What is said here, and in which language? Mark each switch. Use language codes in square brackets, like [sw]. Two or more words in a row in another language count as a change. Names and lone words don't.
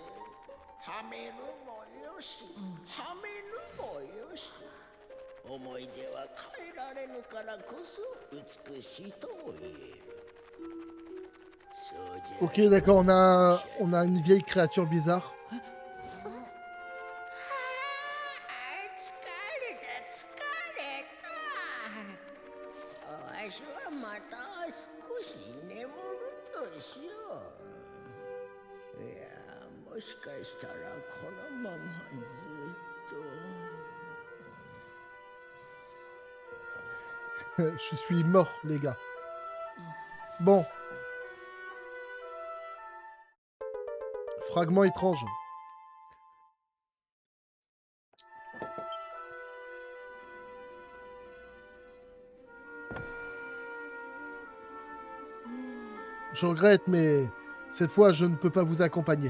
[ja] はめるもよし、はめぬもよし。思い出は変えられぬからこそ美しいとも言える。そうじゃ。 [fr] Ok, d'accord, on a une vieille créature bizarre. [ja] わしはまた少し眠るとしよう。いや、もしかしたらこのままずっと。 [fr] Je suis mort, les gars. Bon. Fragment étrange. Je regrette, mais cette fois, je ne peux pas vous accompagner.